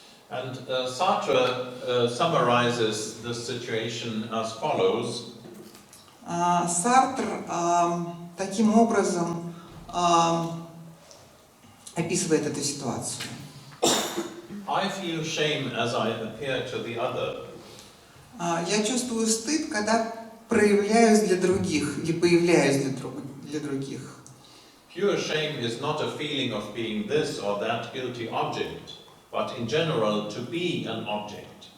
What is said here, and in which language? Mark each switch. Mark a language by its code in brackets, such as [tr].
[en] And Sartre summarizes this situation as follows. [ru] Сартр таким образом описывает эту ситуацию. [en] I feel shame as I appear to the other. [ru] Я чувствую стыд, когда проявляюсь для других или появляюсь для других. [en] Pure shame is not a feeling of being this or that guilty object, but in general to be an object.